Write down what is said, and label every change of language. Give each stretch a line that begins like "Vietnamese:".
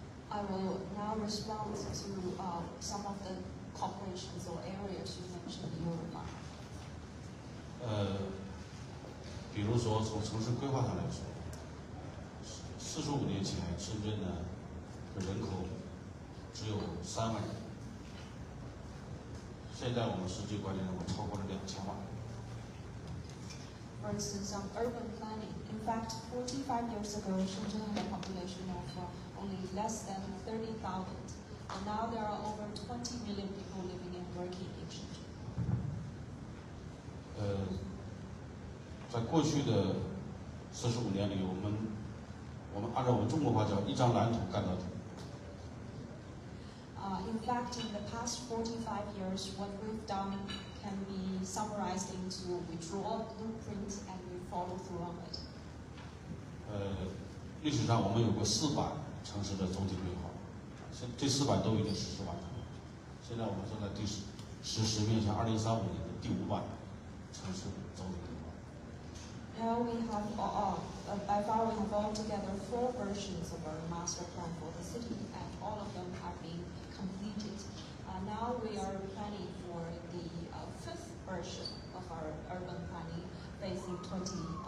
English: I will now respond to some of the corporations or areas you mentioned in your remark.
Chinese: 比如说从城市规划上来说，45年前深圳呢人口只有3万人，现在我们实际管理人口超过了2000万。
English: For instance, on urban planning, in fact, 45 years ago, Shenzhen had a population of only less than 30,000, and now there are over 20 million people living and working in Shenzhen.
Chinese: 在过去的45年里，我们按照我们中国话叫一张蓝图干到底。
English: In fact, in the past 45 years, what we've done can be summarized into we draw a blueprint and we follow through on it.
Chinese: 历史上我们有过4版城市的总体规划，这4版都已经实施完成了。现在我们正在实施面向2035年的第5版城市总体规划。
English: Now we have, by far we have altogether 4 versions of our master plan for the city, and all of them have been completed. Now we are planning for the 5th version of our urban planning facing 2035.